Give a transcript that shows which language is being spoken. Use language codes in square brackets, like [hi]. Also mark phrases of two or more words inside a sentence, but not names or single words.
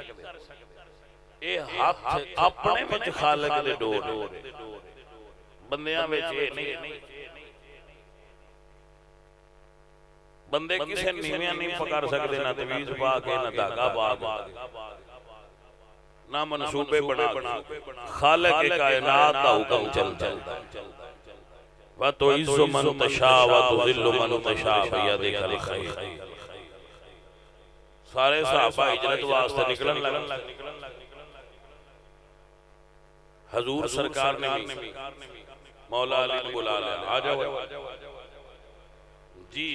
[pa] یہ ہاتھ اپنے وچ خالق دے ڈور بندیاں وچ نہیں. بندے کسی نیویاں نہیں پکڑ سکتے نا تعویذ پا کے نا دھاگا پا کے نا منصوبے بنا خالق کائنات دا حکم چلتا و تو [ar] تعز من تشاء و تذل من تشاء بيدك الخير. [pa] سارے صحابہ ہجرت واسطے نکلن لگے. [ur] حضور سرکار نے بھی مولا علی کو بلا لیا، آ جاؤ جی.